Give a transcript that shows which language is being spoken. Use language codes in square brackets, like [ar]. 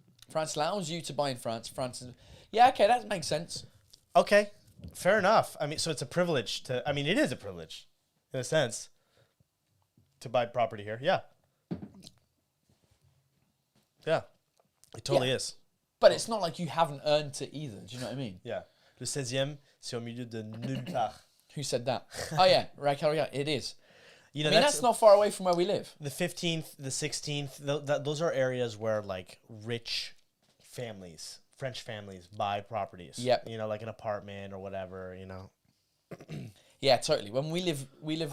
[en] France allows you to buy in France. Yeah, okay, that makes sense. Okay, fair enough. I mean, so it's a privilege to. I mean, it is a privilege, in a sense, to buy property here. Yeah. Yeah, it totally is. But it's not like you haven't earned it either. Do you know what I mean? Yeah. [fr] Le 16e, c'est au milieu de nulle part. [en] Who said that? Oh yeah, Raquel, it is. You know, I mean, that's not far away from where we live. The 15th, the 16th, those are areas where like rich families, French families, buy properties. Yep. You know, like an apartment or whatever. You know. Yeah, totally. When we live.